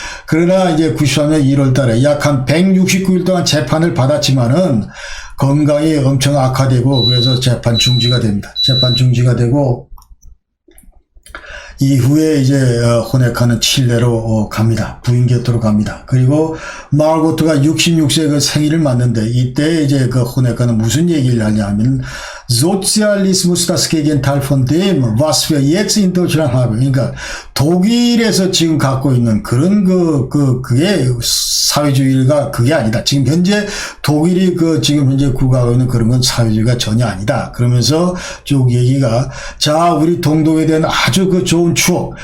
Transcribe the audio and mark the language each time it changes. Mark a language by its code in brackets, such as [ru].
[ko] 그러나 이제 93년 1월 달에 약 한 169일 동안 재판을 받았지만은 건강이 엄청 악화되고, 그래서 재판 중지가 됩니다. 재판 중지가 되고, 이후에 이제 호네카는 칠레로 갑니다. 부인 곁으로 갑니다. 그리고 마르고트가 66세 그 생일을 맞는데 이때 이제 그 호네카는 무슨 얘기를 하냐 하면 [de] Sozialismus das Gegenteil von dem, was wir jetzt in Deutschland haben. [ko] 그러니까 독일에서 지금 갖고 있는 그런 그게 사회주의가 그게 아니다. 지금 현재 독일이 지금 현재 구가하고 있는 그런 건 사회주의가 전혀 아니다. 그러면서 쭉 얘기가, 자, 우리 동독에 대한 아주 좋은 추억.